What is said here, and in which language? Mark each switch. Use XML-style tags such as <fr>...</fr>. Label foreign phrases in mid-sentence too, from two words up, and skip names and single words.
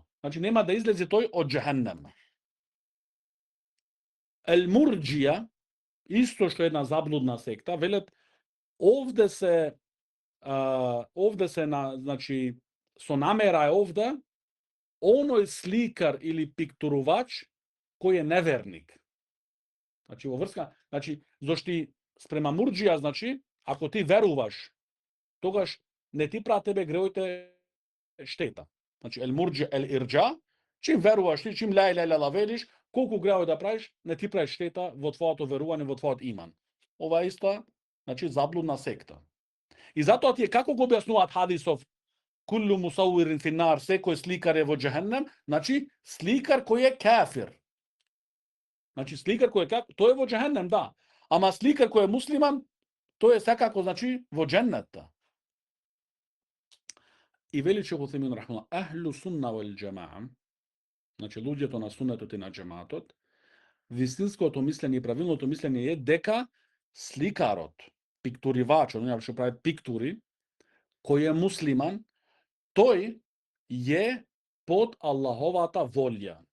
<mk>Значи, нема да излезе тој од џехеннем. Ел Мурџија, исто што е една заблудна секта, велат овде се значи со намера е овде оној сликар или пиктурувач кој е неверник. Значи во врска, значи зошто спрема Мурџија, значи ако ти веруваш, тогаш не ти прават тебе греоите штета. Значи ел Мурџија ел Ирџа, чим веруваш ти, чим</mk> <ar>لا إله</ar> <mk>велиш, колку греои да правиш, не ти прави штета во твоето верување, во твојот иман. Ова е иста, значи заблудна секта. И затоа тие како го објаснуваат хадисов</mk> <ar>كل مصور في النار,</ar> <mk>секој сликар е во џехеннем, значи сликар кој е кафир. Значи сликар кој е кафир, тој е во џехеннем, да. Ама сликар кој е муслиман, тој е секако, значи, во џеннет. И вели Шейх Утхаймин рахимахуллах,</mk> <ar>أهل السنة والجماعة,</ar> <mk>значи луѓето на сунетот и на џемаатот, вистинското мислење и правилното мислење е дека сликарот, пиктуривачот, оној што прави пиктури, кој е муслиман, тој е под Аллаховата волја.</mk>